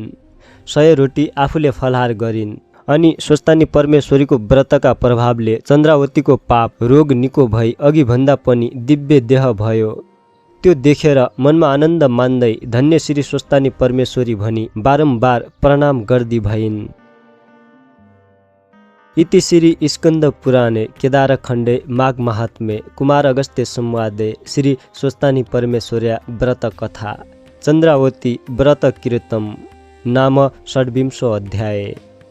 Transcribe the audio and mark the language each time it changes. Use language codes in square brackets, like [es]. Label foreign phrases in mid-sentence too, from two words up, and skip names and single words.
[ne] 100 रोटी आफूले फलाहार गरिन्। अनि स्वस्तानी परमेश्वरीको व्रतका प्रभावले चन्द्रावतीको पाप रोग निको भई अघि भन्दा पनि दिव्य देह भयो। त्यो देखेर मनमा आनन्द मान्दै धन्य श्री स्वस्तानी परमेश्वरी भनी बारम्बार प्रणाम गर्दी भइन्। [sa] इति श्री स्कन्द पुराणे केदारखण्डे माघ महात्म्ये कुमार अगस्त्य संवादे श्री स्वस्तानी परमेश्वर्या व्रत कथा चन्द्रावती व्रत कीर्तम नाम 26 अध्याय।